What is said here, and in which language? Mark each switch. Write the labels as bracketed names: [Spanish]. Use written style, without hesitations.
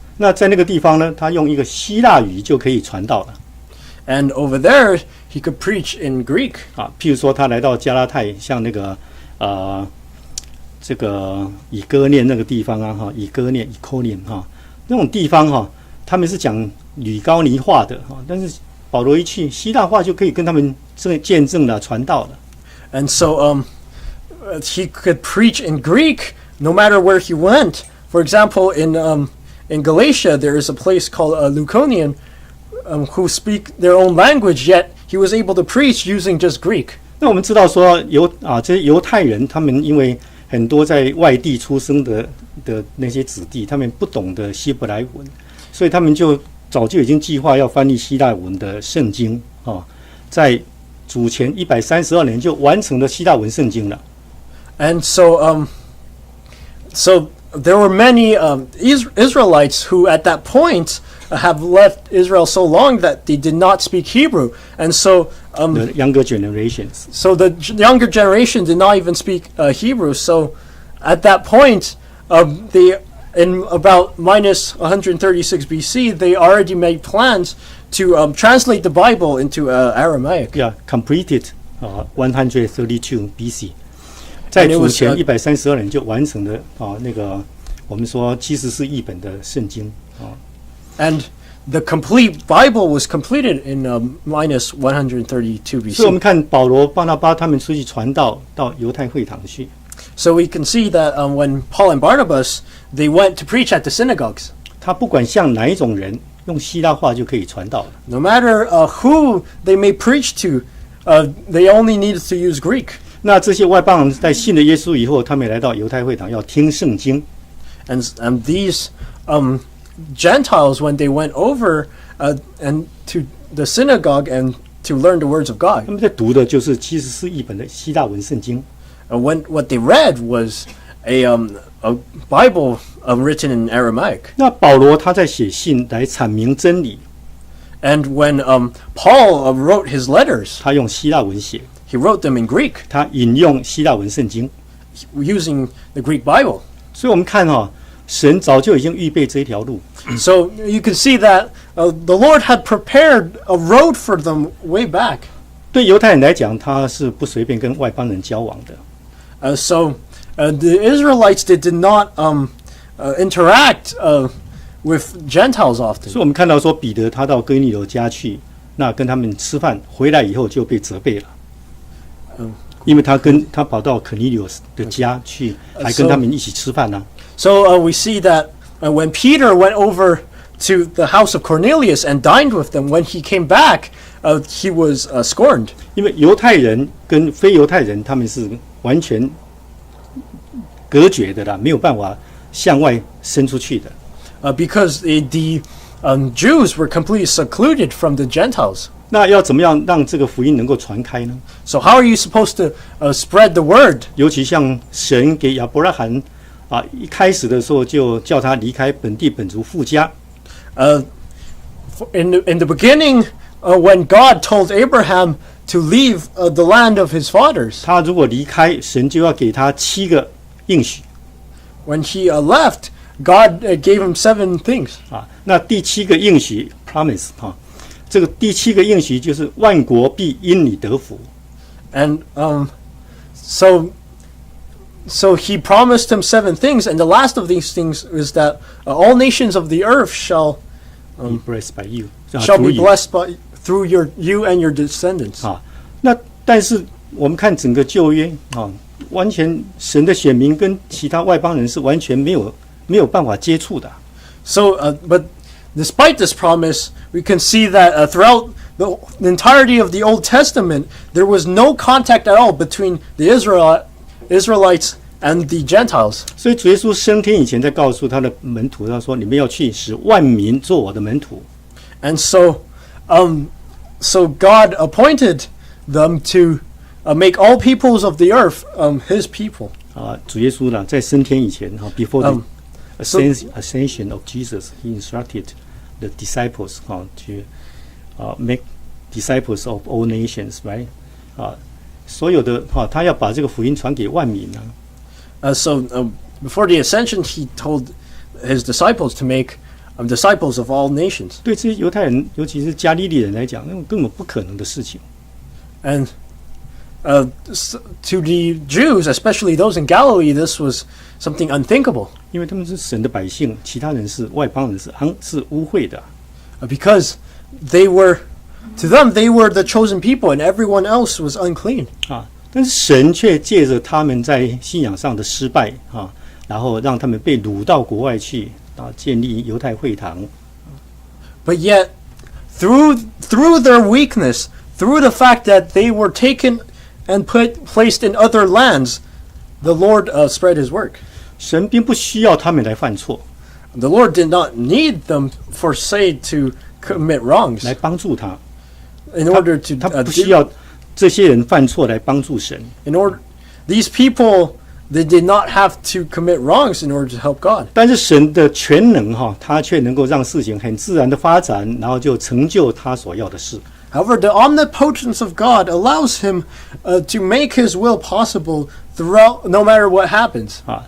[Chinese] 那在那个地方呢，他用一个希腊语就可以传道了。 [English] And over there, he could preach in Greek. [Chinese] 譬如说他来到加拉太，像那个这个以哥念那个地方以哥念那种地方他们是讲吕高尼话的但是保罗一去，希腊话就可以跟他们见证了、传道了。 [English] And so he could preach in Greek no matter where he went. For example, in Galatia, there is a place called Luconian who speak their own language, yet he was able to preach using just Greek. [Chinese] 那我们知道说这些犹太人，他们因为很多在外地出生的那些子弟，他们不懂得希伯来文，所以他们就早就已经计划要翻译希腊文的圣经在主前132年就完成了希腊文圣经了。 [English] And so there were many Israelites who at that point have left Israel so long that they did not speak Hebrew. And so the younger generations. So the younger generation did not even speak Hebrew. So at that point, in about minus 136 BC, they already made plans to translate the Bible into Aramaic. Yeah, completed 132 BC. [Chinese] 在主前132年就完成了那个我们说74译本的圣经 [English] And the complete Bible was completed in minus 132 BC. [Chinese] 所以我们看保罗、巴拿巴他们出去传道到犹太会堂去。 [English] So we can see that when Paul and Barnabas they went to preach at the synagogues. [Chinese] 他不管向哪一种人，用希腊话就可以传道了。 [English] No matter who they may preach to, they only needed to use Greek. [Chinese] 那这些外邦人在信了耶稣以后，他们也来到犹太会堂要听圣经。 [English] and these Gentiles, when they went over and to the synagogue and to learn the words of God, [Chinese] 他们在读的就是74译本的希腊文圣经。 [English] when what they read was a Bible written in Aramaic. [Chinese] 那保罗他在写信来阐明真理， [English] And when Paul wrote his letters, [Chinese] 他用希腊文写， [English] he wrote them in Greek [Chinese] 他引用希腊文圣经。 [English] using the Greek Bible. [Chinese] 所以我们看神早就已经预备这一条路。 [English] So you can see that the Lord had prepared a road for them way back. [Chinese] 对犹太人来讲，他是不随便跟外邦人交往的。 [English] So the Israelites did not interact with Gentiles often. [Chinese] 所以我们看到说，彼得他到哥尼流家去，那跟他们吃饭，回来以后就被责备了。因为他跑到可尼流的家去，还跟他们一起吃饭呢。 [English] So we see that when Peter went over to the house of Cornelius and dined with them, when he came back, he was scorned. [Chinese] 因为犹太人跟非犹太人他们是完全隔绝的啦，没有办法向外伸出去的。 [English] Because the Jews were completely secluded from the Gentiles. [Chinese] 那要怎么样让这个福音能够传开呢？ [English] So how are you supposed to spread the word? [Chinese] 尤其像神给亚伯拉罕一开始的时候就叫他离开本地本族父家。 [English] In the beginning, when God told Abraham to leave the land of his fathers, [Chinese] 他如果离开，神就要给他7个应许。 [English] when he left, God gave him 7 things. [Chinese] 那第7个应许 promise 这个第7个应许就是万国必因你得福。 [English] And so he promised him 7 things, and the last of these things is that all nations of the earth shall Be blessed by you， be blessed by through you and your descendants. [Chinese] 那但是我们看整个旧约完全神的选民跟其他外邦人是完全没有办法接触的。 [English] So, but despite this promise, we can see that throughout the entirety of the Old Testament, there was no contact at all between the Israelites and the Gentiles. [Chinese] 所以主耶稣升天以前，在告诉他的门徒，他说：“你们要去，使万民做我的门徒。” [English] And so God appointed them to make all peoples of the earth His people. [Chinese] 主耶稣在升天以前 [English] before the ascension of Jesus, he instructed the disciples to make disciples of all nations, right? [Chinese] 所有的他要把这个福音传给万民 [English] So before the ascension, he told his disciples to make disciples of all nations. [Chinese] 对这些犹太人，尤其是加利利人来讲，那种根本不可能的事情。 [English] And to the Jews, especially those in Galilee, this was something unthinkable. [Chinese] 因为他们是神的百姓，其他人是外邦人，是污秽的。 [English] Because to them, they were the chosen people, and everyone else was unclean. [Chinese] 但是神却借着他们在信仰上的失败然后让他们被掳到国外去建立犹太会堂。 [English] But yet, through their weakness, through the fact that they were taken and placed in other lands, the Lord spread His work. [Chinese] 神并不需要他们来犯错， [English] The Lord did not need them for say to commit wrongs [Chinese] 来帮助他。 [English] in order to [Chinese] 他不需要这些人犯错来帮助神。 [English] these people, they did not have to commit wrongs in order to help God. [Chinese] 但是神的全能他却能够让事情很自然的发展，然后就成就他所要的事。 [English] However, the omnipotence of God allows Him to make His will possible throughout, no matter what happens.